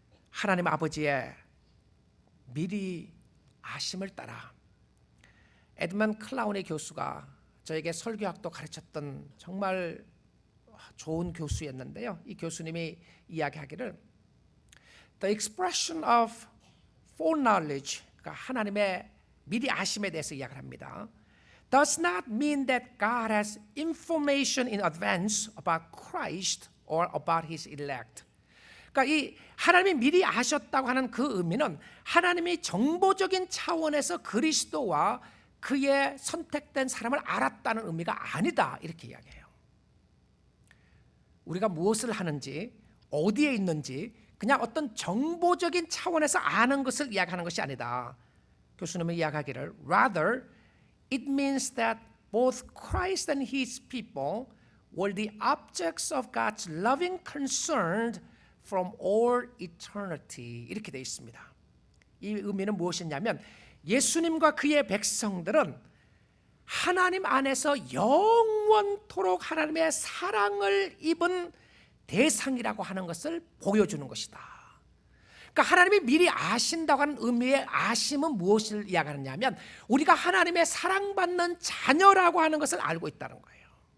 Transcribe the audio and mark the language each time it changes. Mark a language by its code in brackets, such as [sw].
[ko] 하나님 아버지의 미리 아심을 따라 에드먼 클라운의 교수가 저에게 설교학도 가르쳤던 정말 좋은 교수였는데요. 이 교수님이 이야기하기를 [en] The expression of foreknowledge, [ko] 그러니까 하나님의 미리 아심에 대해서 이야기를 합니다. [en] Does not mean that God has information in advance about Christ or about His elect. [ko] 그러니까 이 하나님이 미리 아셨다고 하는 그 의미는 하나님이 정보적인 차원에서 그리스도와 그의 선택된 사람을 알았다는 의미가 아니다 이렇게 이야기해요. 우리가 무엇을 하는지 어디에 있는지 그냥 어떤 정보적인 차원에서 아는 것을 이야기하는 것이 아니다. 교수님은 이야기하기를 [en] Rather, it means that both Christ and His people were the objects of God's loving concern from all eternity [ko] 이렇게 되어 있습니다. 이 의미는 무엇이냐면 예수님과 그의 백성들은 하나님 안에서 영원토록 하나님의 사랑을 입은 대상이라고 하는 것을 보여주는 것이다. 그러니까 하나님이 미리 아신다고 하는 의미의 아심은 무엇을 이야기하느냐면 우리가 하나님의 사랑받는 자녀라고 하는 것을 알고 있다는 거예요.